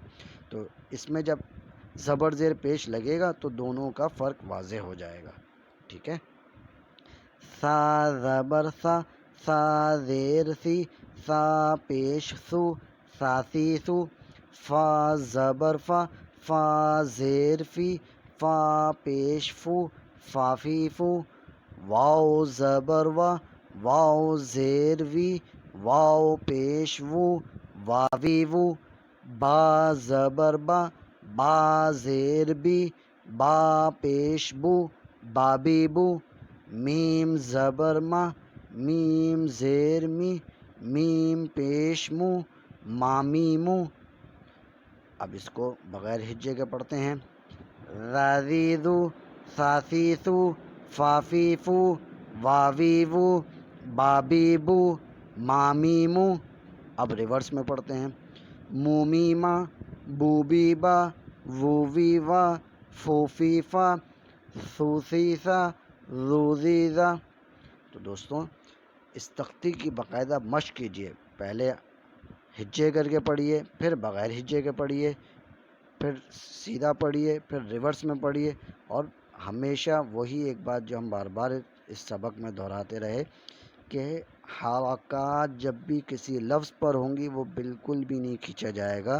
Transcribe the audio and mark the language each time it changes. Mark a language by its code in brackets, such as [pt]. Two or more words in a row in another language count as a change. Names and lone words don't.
[ur] تو اس میں جب زبر زیر پیش لگے گا تو دونوں کا فرق واضح ہو جائے گا. ٹھیک ہے. سا زبر سا، سا زیر سی، سا پیش سو، ساسیسو. فا زبر فا، فا زیر فی، فا پیش فو، فافیفو. واو زبر وا، واو زیر وی، واو پیش وو، واویوو. با زبر با، با زیر بی، با پیش بو، بابیبو. میم زبر ما، میم زیر می، میم پیش مو، مامیمو. اب اس کو بغیر ہجے کے پڑھتے ہیں. رازیزو، ساسیسو، فافیفو، واویوو، بابیبو، مامیمو. اب ریورس میں پڑھتے ہیں. مومیما، بوبیبا، ووویوا، فوفیفا، سوسیسا، زوزیزا. تو دوستوں اس تختی کی باقاعدہ مشق کیجیے. پہلے ہجے کر کے پڑھیے، پھر بغیر ہجے کے پڑھیے، پھر سیدھا پڑھیے، پھر ریورس میں پڑھیے. اور ہمیشہ وہی ایک بات جو ہم بار بار اس سبق میں دہراتے رہے کہ حرکات جب بھی کسی لفظ پر ہوں گی وہ بالکل بھی نہیں کھینچا جائے گا.